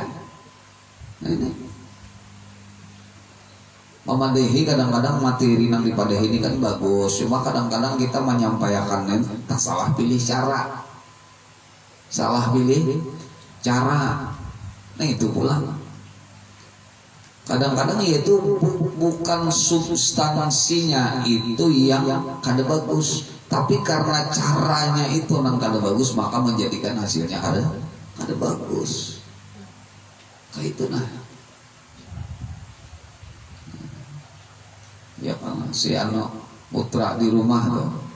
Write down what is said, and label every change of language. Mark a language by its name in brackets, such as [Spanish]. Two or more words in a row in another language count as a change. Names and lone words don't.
[Banjar] Nah, ini memadehi kadang-kadang materi yang dipadehi ini kan bagus, cuma kadang-kadang kita menyampaikannya tak salah pilih cara, nah itu pula kadang-kadang itu bukan substansinya itu yang kada bagus, tapi karena caranya itu yang kada bagus maka menjadikan hasilnya kada bagus. Kayak itu nah. Ya kan, si anu putra di rumah tuh.